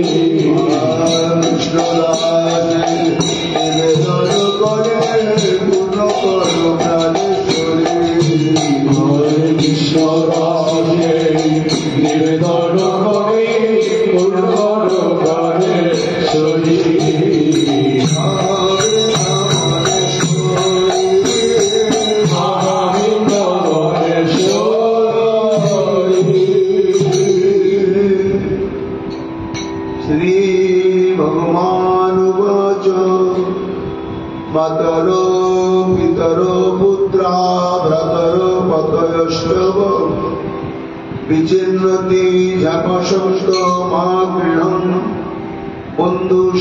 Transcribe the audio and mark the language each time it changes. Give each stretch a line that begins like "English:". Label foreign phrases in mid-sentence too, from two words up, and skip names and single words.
Bangla: কৃষ্ণদাসে নিবেদন করে পূর্ণ করো প্রাণেশ্বরী হরে কৃষ্ণ রাধে নিবেদন করে পূর্ণ করো প্রাণেশ্বরী
Sanskrit: श्री भगवान उवाच मातरो पितरो पुत्रा भ्रातरो पतयश्चव विचिन्नति जपशब्द मा गृहं बन्धु